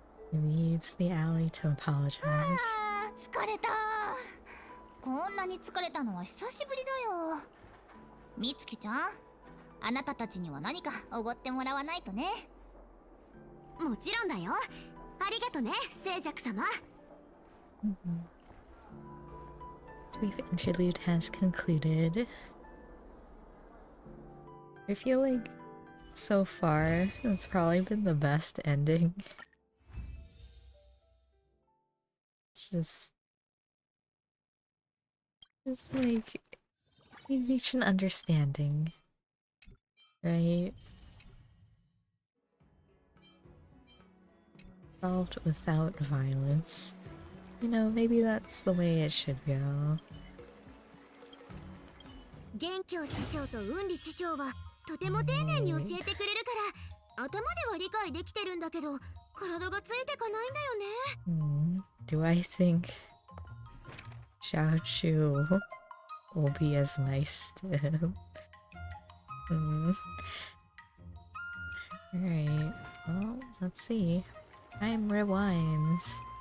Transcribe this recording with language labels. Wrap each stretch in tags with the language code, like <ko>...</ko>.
<en>He leaves the alley to apologize.</en> <ja>疲れた。こんなに疲れたのは久しぶりだよ。みつきちゃん、あなたたちには何かおごってもらわないとね。もちろんだよ。ありがとね、静寂様。</ja> <en>Brief interlude has concluded. I feel like so far it's probably been the best ending. Just like we reach an understanding, right? Solved without violence. You know, maybe that's the way it should go.</en> <ja>元凶師匠と雲理師匠はとても丁寧に教えてくれるから、頭では理解できてるんだけど、体がついてかないんだよね。</ja> <en>Do I think Xiao Chu will be as nice to him? Alright, well, let's see. Time rewinds.</en>